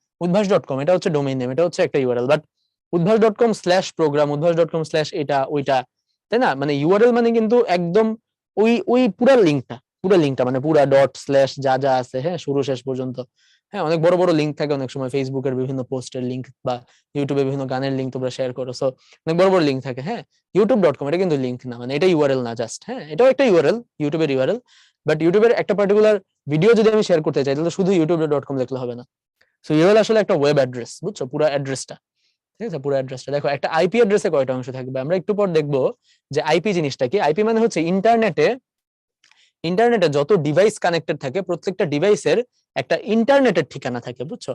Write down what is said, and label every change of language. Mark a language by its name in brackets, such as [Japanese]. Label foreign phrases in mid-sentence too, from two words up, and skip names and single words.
[Bangla] উদ্ভাস.com এটা হচ্ছে [English] domain name, [Bangla] এটা হচ্ছে একটা ইউআরএল, বাট উদ্ভাস.com/প্রোগ্রাম, উদ্ভাস.com/ এটা ওইটা, তাই না? মানে ইউআরএল মানে কিন্তু একদম ওই ওই পুরো লিঙ্কটা মানে পুরা [English] dot slash [Bangla] যা যা আছে, হ্যাঁ শুরু শেষ পর্যন্ত। হ্যাঁ, অনেক বড় বড় লিঙ্ক থাকে অনেক সময়, ফেসবুকের বিভিন্ন পোস্টের লিঙ্ক বা ইউটিউবে বিভিন্ন গানের লিঙ্ক তোমরা শেয়ার করো, সো অনেক বড় বড় লিঙ্ক থাকে। হ্যাঁ, youtube.com এটা কিন্তু লিঙ্ক না, মানে এটা ইউআরএল না জাস্ট, হ্যাঁ এটাও একটা ইউআরএল, ইউটিউবের ইউআরএল, বাট ইউটিউবের একটা [English] particular video [Bangla] যদি আমি শেয়ার করতে চাই তাহলে শুধু youtube.com লিখলে হবে না। সো ইউআরএল আসলে একটা [English] web address, [Bangla] বুঝছো, পুরো অ্যাড্রেসটা। ঠিক আছে, পুরো অ্যাড্রেসটা। দেখো একটা আইপি অ্যাড্রেসে কয়টা অংশ থাকবে, আমরা একটু পর দেখবো যে আইপি জিনিসটা কি। আইপি মানে হচ্ছে ইন্টারনেটে যত [English] device connected [Bangla] থাকে প্রত্যেকটা ডিভাইসের একটা ইন্টারনেটের ঠিকানা থাকে, বুঝছো।